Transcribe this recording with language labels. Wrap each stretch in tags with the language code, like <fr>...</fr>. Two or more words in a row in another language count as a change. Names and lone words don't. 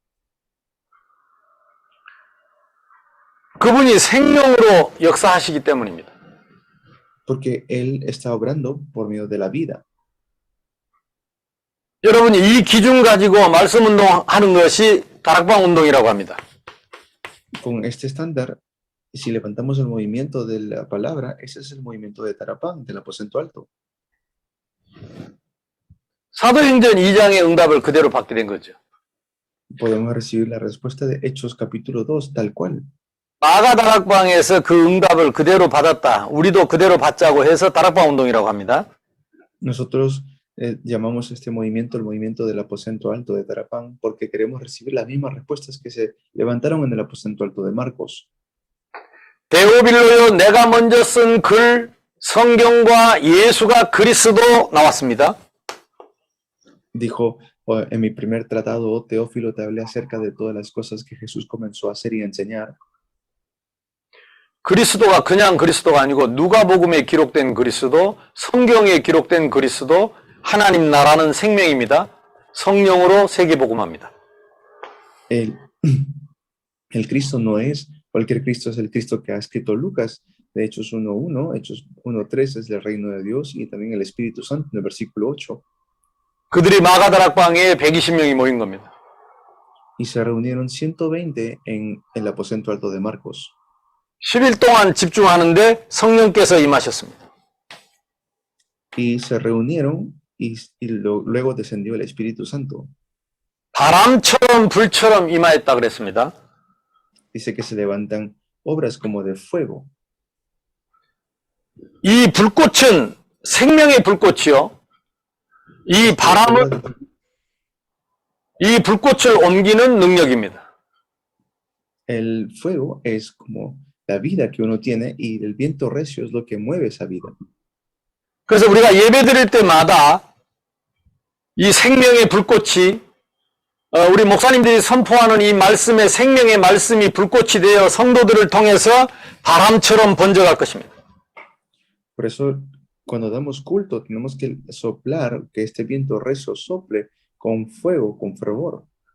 <ko>그분이 생명으로 역사하시기 때문입니다.</ko> <es>Porque Él está obrando por medio de la vida.</es> <ko>여러분이 이 기준 가지고 말씀 운동하는 것이 다락방 운동이라고 합니다.</ko> <es>Con este estándar, si levantamos el movimiento de la palabra, ese es el movimiento de Tarapán, del aposento alto.</es> <ko>사도행전 2장의 응답을 그대로 받게 된 거죠.</ko> <es>Podemos recibir la respuesta de Hechos capítulo 2, tal cual.</es> <ko>마가 다락방에서 그 응답을 그대로 받았다. 우리도 그대로 받자고 해서 다락방 운동이라고 합니다.</ko> <es>Nosotros llamamos este movimiento el movimiento del aposento alto de Tarapán porque queremos recibir las mismas respuestas que se levantaron en el aposento alto de Marcos.</es> <ko>데오빌로요, 내가 먼저 쓴 글, 성경과 예수가 그리스도 나왔습니다.</ko> <es>Dijo, en mi primer tratado, oh Teófilo, te hablé acerca de todas las cosas que Jesús comenzó a hacer y a enseñar.</es> <ko>그리스도가 그냥 그리스도가 아니고 누가복음에 기록된 그리스도, 성경에 기록된 그리스도, 하나님 나라는 생명입니다. 성령으로 세계복음합니다.</ko> <es>El Cristo no es cualquier Cristo, es el Cristo que ha escrito Lucas, de Hechos 1:1, Hechos 1:3 es el reino de Dios y también el Espíritu Santo en el versículo 8.</es> <ko>그들이 마가다락방에 120명이 모인 겁니다.</ko> <es>Y se reunieron 120 en el aposento alto de Marcos.</es> <ko>10일 동안 집중하는데 성령께서 임하셨습니다.</ko> <es>Y se reunieron luego descendió el Espíritu Santo.</es> <ko>바람처럼 불처럼 임하였다 그랬습니다.</ko> <es>Dice que se levantan obras como de fuego.</es> <ko>이 불꽃은 생명의 불꽃이요. 이 불꽃을 옮기는 능력입니다.</ko> <es>El fuego es como la vida que uno tiene y el viento recio es lo que mueve esa vida.</es> <ko>그래서 우리가 예배 드릴 때마다 이 생명의 불꽃이 우리 목사님들이 선포하는 이 말씀의 생명의 말씀이 불꽃이 되어 성도들을 통해서 바람처럼 번져갈 것입니다.</ko> <es>Por eso cuando damos culto tenemos que soplar que este viento recio sople con fuego, con fervor.</es>